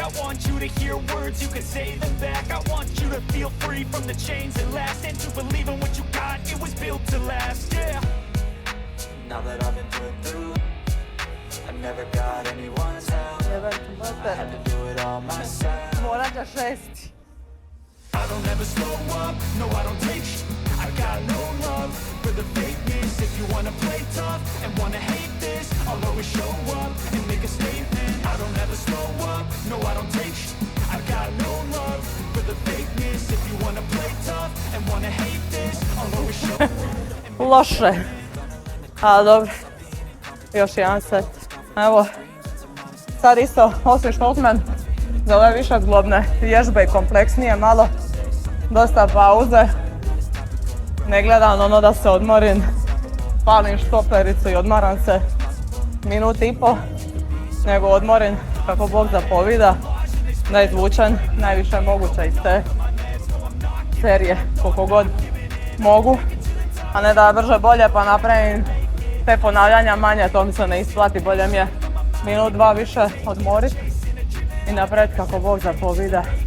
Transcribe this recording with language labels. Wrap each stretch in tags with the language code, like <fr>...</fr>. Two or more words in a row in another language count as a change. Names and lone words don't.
<en>I want you to hear words, you can say them back. I want you to feel free from the chains that last, and to believe in what you got, it was built to last, yeah. Now that I've been put through, I never got anyone's help. I had to do it all myself.</en> <hr>Morat ćeš 6.</hr> <en>I don't ever slow up, no I don't take sh**. I got no love for the fakeness. If you wanna play tough and wanna hate this, I'll always show up and make a statement. I don't ever slow up, no I don't take sh**. I got no love for the fakeness. If you wanna play tough and wanna hate this, I'll always show up.</en> <hr>Loše. A dobro, još jedan set. Evo, sad isto, osim Šoltman, za ove više zglobne vježbe i kompleksnije malo, dosta pauze. Ne gledam ono da se odmorim, palim štopericu i odmaram se minut i po, nego odmorim kako Bog zapovida, da izvučem najviše moguće iz te serije, koliko god mogu, a ne da brže bolje pa napravim te ponavljanja manje, to mi se ne isplati, bolje mi je minut, 2 više odmoriti i napraviti kako Bog zapovida.</hr>